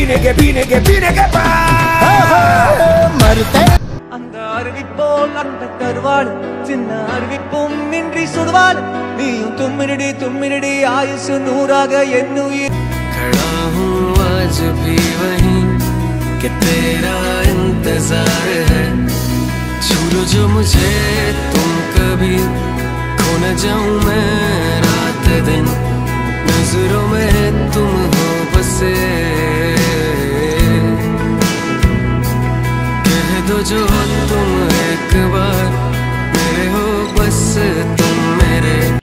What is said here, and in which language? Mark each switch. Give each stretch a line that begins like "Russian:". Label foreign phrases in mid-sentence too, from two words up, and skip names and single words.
Tamil: पीने के मरते அந்த அருவிப்போல் அன்பை தருவாள் சின்ன அருவிப்பும் இன்றி சுடுவாள் நீயும் தும்மினடி ஆயுசு நூறாக என்னுயிர்
Hindi: खड़ा हूँ आज भी वहीं कि तेरा इंतजार है छू लो जो मुझे तुम कभी खो न जाऊं मैं रात दिन नजरों में तुम हो बसे कह दो जो तुम एक बार मेरे हो बस तुम मेरे